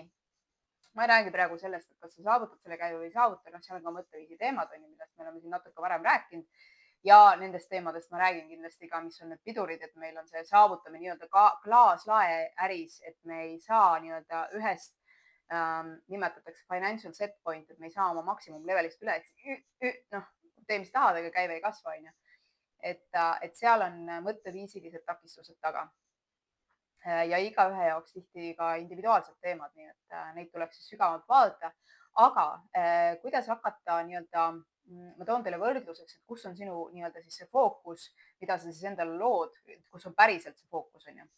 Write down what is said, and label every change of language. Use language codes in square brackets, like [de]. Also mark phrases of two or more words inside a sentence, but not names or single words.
[et] Ma ei räägi praegu sellest, et kas sa saavutad selle käive või ei saavuta, seal on ka mõtteviisi teemad, on ju, millest me oleme siin natuke varem rääkinud. Ja nendest teemadest ma räägin kindlasti ka, mis on need pidurid, et meil on see saavutamine nii-öelda klaaslae äris, et me ei saa nii-öelda ühest nimetatakse [en] financial set point, [et] et me ei saa oma maksimum levelist üle, tee mis tahad, aga käive ei kasva, on ju. Et seal on mõtteviisilised takistused taga. Ja igaühe jaoks tihti ka individuaalsed teemad, nii et neid tuleks siis sügavalt vaadata. Aga kuidas hakata nii-öelda, ma toon teile võrdluseks, et kus on sinu nii-öelda siis see fookus, mida sa siis endale lood, kus on päriselt see fookus, on ju.